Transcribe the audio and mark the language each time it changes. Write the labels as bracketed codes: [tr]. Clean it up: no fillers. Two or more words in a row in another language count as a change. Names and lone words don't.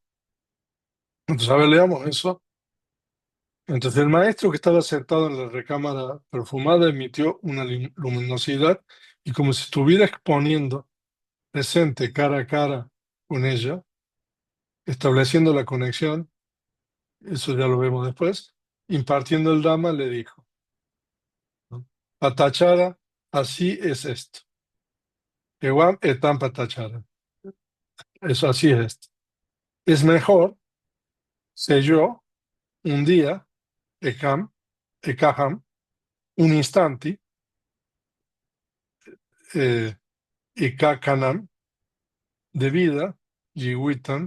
[es] Entonces, a ver, leamos eso. Entonces, el maestro que estaba sentado en la recámara perfumada emitió una luminosidad y como si estuviera exponiendo presente cara a cara con ella, estableciendo la conexión, eso ya lo vemos después, impartiendo el Dhamma, le dijo, ¿no? Patachara, así es esto. [pi] Ewam etam patachara. [es] Eso así es esto. Es mejor, sé yo, un día, ekam, ekaham, un instante, eh, ekakanam, de vida, jiwitam,